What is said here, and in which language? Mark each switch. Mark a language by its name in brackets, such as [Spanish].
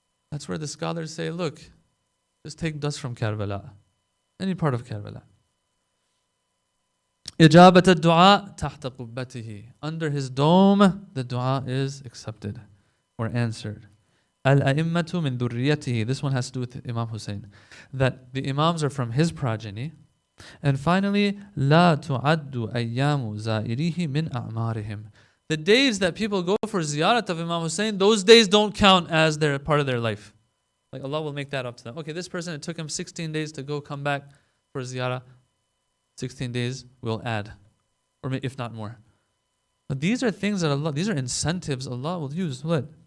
[English] That's where the scholars say, look, just take dust from Karbala, any part of Karbala. [Arabic] إِجَابَةَ الدُّعَاء تَحْتَ قُبَّتِهِ. [English] Under his dome, the dua is accepted or answered. [Arabic] Al-a'immatu min dhurriyatihi. [English] This one has to do with Imam Hussain. That the Imams are from his progeny. And finally, [Arabic] لا تعد أيام زائريه من أعمارهم. [English] The days that people go for ziyarat of Imam Hussain, those days don't count as their part of their life. Like Allah will make that up to them. Okay, this person, it took him 16 days to go come back for ziyarah. 16 days we'll add, or if not more. But these are things that Allah, these are incentives Allah will use. What?